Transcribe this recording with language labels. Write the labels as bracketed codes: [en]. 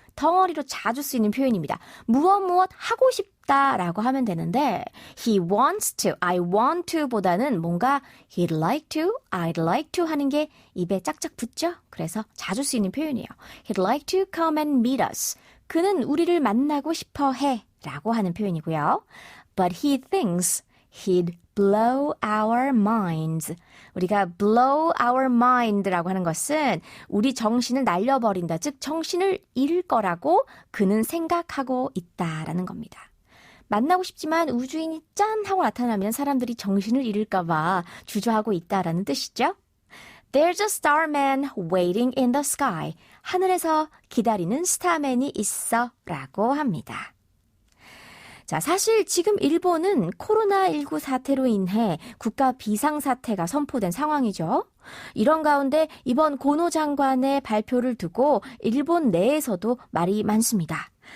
[ko] 덩어리로 자주 쓰이는 표현입니다. 무엇 하고 싶다라고 하면 되는데 [en] he wants to, I want to [ko] 보다는 뭔가 [en] he'd like to, I'd like to [ko] 하는 게 입에 짝짝 붙죠? 그래서 자주 쓰이는 표현이에요. [en] He'd like to come and meet us. [ko] 그는 우리를 만나고 싶어 해 라고 하는 표현이고요. [en] But he thinks he'd blow our minds. [ko] 우리가 [en] blow our mind [ko] 라고 하는 것은 우리 정신을 날려버린다. 즉 정신을 잃을 거라고 그는 생각하고 있다라는 겁니다. 만나고 싶지만 우주인이 짠 하고 나타나면 사람들이 정신을 잃을까 봐 주저하고 있다라는 뜻이죠. [en] There's a starman waiting in the sky. [ko] 하늘에서 기다리는 스타맨이 있어 라고 합니다. 자, 사실 지금 일본은 코로나19 사태로 인해 국가 비상사태가 선포된 상황이죠. 이런 가운데 이번 고노 장관의 발표를 두고 일본 내에서도 말이 많습니다.